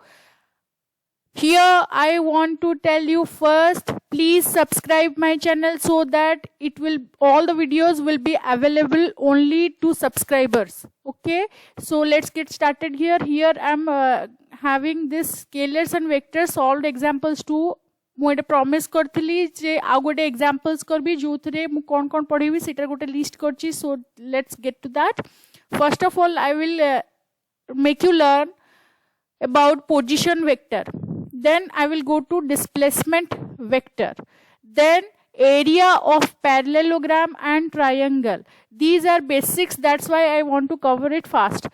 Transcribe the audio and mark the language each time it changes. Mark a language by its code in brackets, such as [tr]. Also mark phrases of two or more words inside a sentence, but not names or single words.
[en] Here I want to tell you first, please subscribe my channel so that all the videos will be available only to subscribers. Okay, so let's get started here. Here I'm having this scalars and vectors solved examples too. [or] ମୁ ଜେ ପ୍ରମିସ କରିଥିଲି ଯେ ଆ ଗୋଟେ ଏକ୍ଜାମ୍ପଲ୍ସ କରିବି ଯୋଉଥିରେ ମୁ କଣ କଣ ପଢ଼ିବି ସେଥିର ଗୋଟେ ଲିଷ୍ଟ କରିଛି [en] so let's get to that first of all I will make you learn about position vector, then I will go to displacement vector, then area of parallelogram and triangle. These are basics, that's why I want to cover it fast.